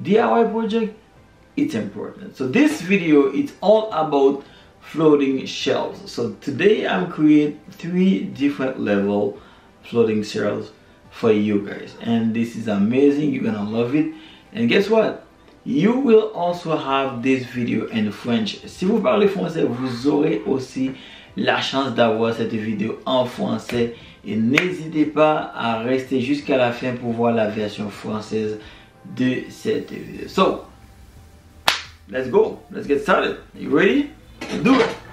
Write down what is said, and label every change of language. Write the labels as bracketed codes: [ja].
[en] The DIY project, it's important. So this video, it's all about floating shelves. So today I'm creating 3 different level floating shelves for you guys, and this is amazing. You're gonna love it. And guess what, you will also have this video in French. [fr] Si vous parlez français, vous aurez aussi la chance d'avoir cette vidéo en français, et n'hésitez pas à rester jusqu'à la fin pour voir la version française de cette vidéo. [en] So let's go, let's get started. Are you ready? Let's do it.